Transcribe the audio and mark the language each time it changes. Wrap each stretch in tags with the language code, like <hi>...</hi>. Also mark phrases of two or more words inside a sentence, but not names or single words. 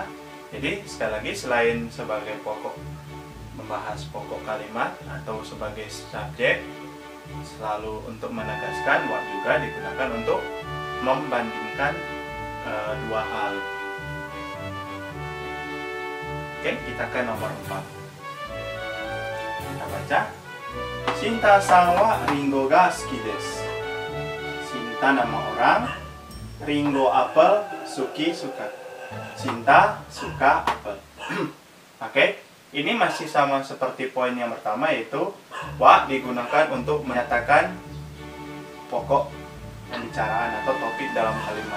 <id>Jadi sekali lagi, selain sebagai pokok membahas pokok kalimat atau sebagai subjek, selalu untuk menegaskan, wa juga digunakan untuk membandingkan dua hal. Oke, kita ke nomor 4. Kita baca.</id> <ja>シンタさん は りんご が 好き です.</ja> <id>Shinta nama orang, ringo apel, suki suka. Shinta suka apel. Oke, ini masih sama seperti poin yang pertama, yaitu wa digunakan untuk menyatakan pokok pembicaraan atau topik dalam kalimat.</id>